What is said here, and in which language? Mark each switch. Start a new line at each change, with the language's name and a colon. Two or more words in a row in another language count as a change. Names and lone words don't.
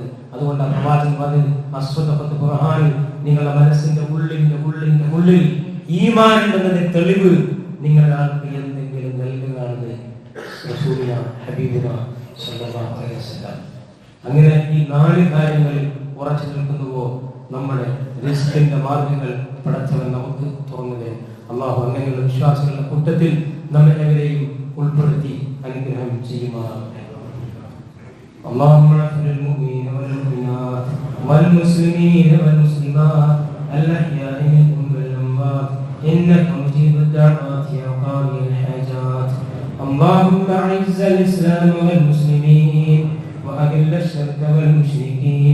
Malayalam: അതുകൊണ്ടാണ് പ്രവാചകൻ പറഞ്ഞത്, അസ്വദഖത്ത് ഖുർആനിൽ നിങ്ങളുടെ മനസ്സിന്റെ ഉള്ളിൽ ഈമാൻ ഉണ്ടെന്നതിന്റെ തെളിവ് നിങ്ങളാൾക്ക് എന്തെങ്കിലും നൽകുകയാണെന്ന്
Arabic: رسولنا حبيبنا صلى الله عليه وسلم.
Malayalam: അങ്ങനെ ഈ 4 കാര്യങ്ങളിൽ ഉറച്ചു നിൽക്കുന്നുവോ നമ്മുടെ റിസ്കിന്റെ മാർഗങ്ങൾ പടച്ചവൻ നമുക്ക് തുറന്നു. അല്ലാഹു അങ്ങനെയുള്ള വിശ്വാസികളുടെ കൂട്ടത്തിൽ നമ്മെ എവരെയും ഉൾപ്പെടുത്തി അനുഗ്രഹം ചെയ്യുമാറാകട്ടെ.
Arabic: اللهم اغفر للمؤمنين والمؤمنات والمسلمين والمسلمات الأحياء منهم والأموات إنك مجيب الدعوات يا قاضي الحاجات. اللهم أعز الإسلام والمسلمين وأذل الشرك والمشركين.